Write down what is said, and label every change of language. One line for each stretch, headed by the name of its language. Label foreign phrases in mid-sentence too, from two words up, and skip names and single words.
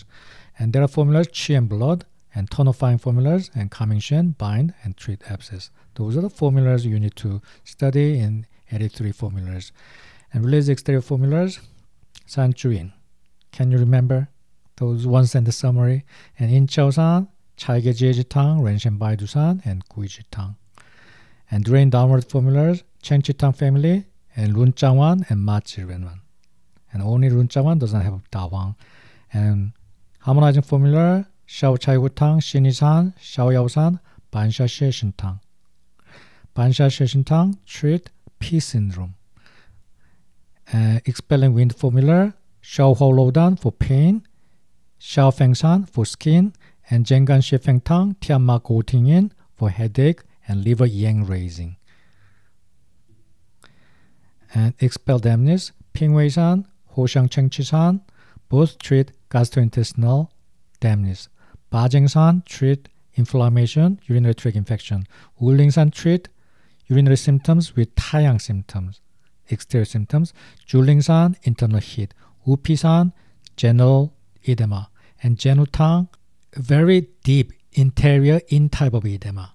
English: And there are formulas, qi and blood, and tonifying formulas, and calming shen, bind, and treat abscess. Those are the formulas you need to study in 83 formulas. And release exterior formulas, San Juin. Can you remember those one sentence summary? And In Chao-san, Chaige Jie-ji-tang, Renshen Baidu-san, and Gui-ji-tang. And drain downward formulas, Chen Chi-tang family, and Lun Chang-wan, and Ma Chi-ren-wan. And only Lun Chang-wan doesn't have Da-wang. And harmonizing formula, Xiao Chai-hu-tang, Xin-yi-san, Xiao Yao-san, Ban-sha Xie-shin-tang. Ban-sha Xie-shin-tang treat P syndrome. Expelling wind formula, Xiao Hou-lo-dan for pain, Xiao Feng-san for skin, and Zhengan Xie-feng-tang, Tianma Go-ting-yin for headache and liver yang raising. And expel dampness, Ping-wei-san, Ho-xiang Cheng-chi-san, both treat gastrointestinal dampness. Ba-jeng-san treat inflammation, urinary tract infection. Wu-ling-san treat urinary symptoms with Taeyang symptoms, exterior symptoms. Zhu-ling-san, internal heat. Wu-pi-san, general edema. And Zhen-hu-tang, very deep interior in type of edema.